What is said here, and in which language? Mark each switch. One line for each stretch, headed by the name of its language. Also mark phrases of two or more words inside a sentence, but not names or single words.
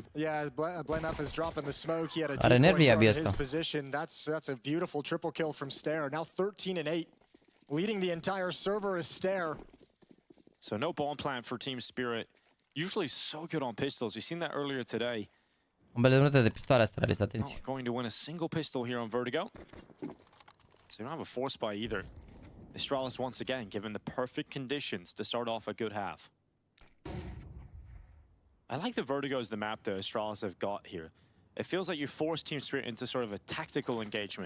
English: Yeah, Blame F is dropping the smoke. He had a decoy in his position. That's a beautiful triple kill from Stare. Now 13-8. Leading the entire server is Stare. So no bomb plant for Team Spirit. Usually so good on pistols. You've seen that earlier today.
Romanian: De pistoale Astralis, atenție.
English: Not going to win a single pistol here on Vertigo. So you don't have a force buy either. Astralis once again given the perfect conditions to start off a good half. I like the Vertigo's the map that Astralis have got here. It feels like you force Team Spirit into sort of a tactical engagement.